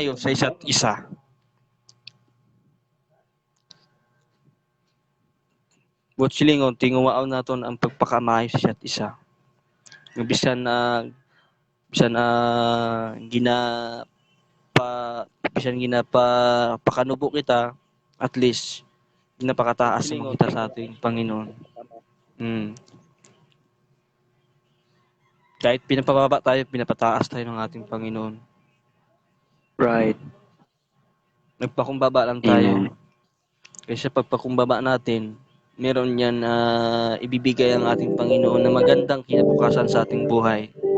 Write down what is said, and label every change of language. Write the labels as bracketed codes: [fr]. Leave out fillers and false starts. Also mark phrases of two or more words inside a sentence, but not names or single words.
[hil] pagpakamaayo sa isa't isa. Buot silingon tinguwaan naton ang pagpakamaayo sa isa't isa. Nga bisan bisan pakanubo kita, [en] at least [hil] ginapakataas mo kita sa ating Panginoon. [tl] Kahit pinapababa tayo, pinapataas tayo ng ating Panginoon. [en] Right. [tl] Nagpakumbaba lang tayo. Amen. Kasi sa pagpakumbaba natin, meron yan ibibigay ang ating Panginoon na magandang kinabukasan sa ating buhay.